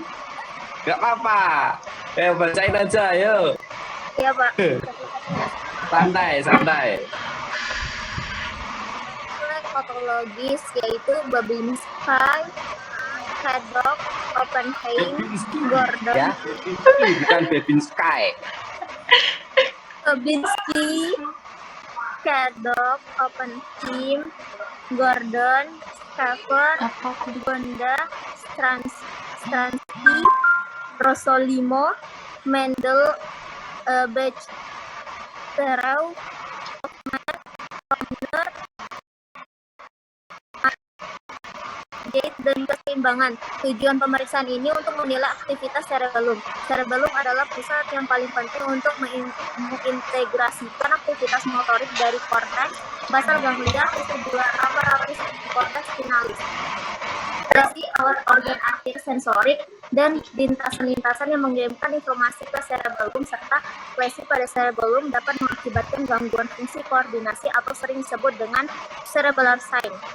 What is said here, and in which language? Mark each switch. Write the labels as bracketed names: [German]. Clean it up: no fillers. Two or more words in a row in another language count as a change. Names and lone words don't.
[Indonesian] Nggak apa-apa, bacain aja, yuk. Iya, Pak. Santai. Patologis yaitu Babinski, Haddock, Oppenheim, Gordon. Ya, bukan Babinski. Babinski, Haddock, Oppenheim, Gordon, Stafford, Gonda, Stranski. Stransky, Rosolimo, Mendel, Bechterau, Hoffman, Gate, dan keseimbangan. Tujuan pemeriksaan ini untuk menilai aktivitas cerebellum. Cerebellum adalah pusat yang paling penting untuk mengintegrasikan aktivitas motorik dari korteks basal ganglia, [English] vestibular apparatus, [Indonesian] korteks spinalis, berarti alat organ aktif sensorik, dan lintasan-lintasan yang mengirimkan informasi ke cerebellum, serta lesi pada cerebellum dapat mengakibatkan gangguan fungsi koordinasi atau sering disebut dengan [English] cerebellar sign.